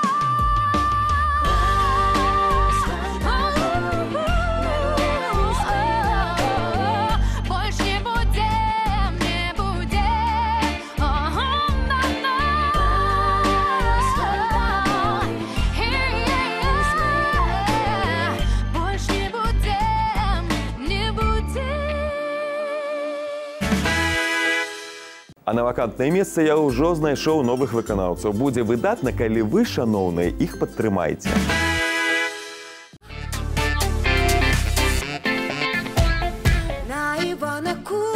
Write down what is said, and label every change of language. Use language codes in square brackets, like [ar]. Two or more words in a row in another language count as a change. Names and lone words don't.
[ru] Больше не будем, не будем. Больше не будем, не будем. [be] А на вакантнае месца я ўжо знайшоў новых выканаўцаў. Будзе выдатна, калі вы, шаноўныя, іх падтрымаеце. [ru] На Ивана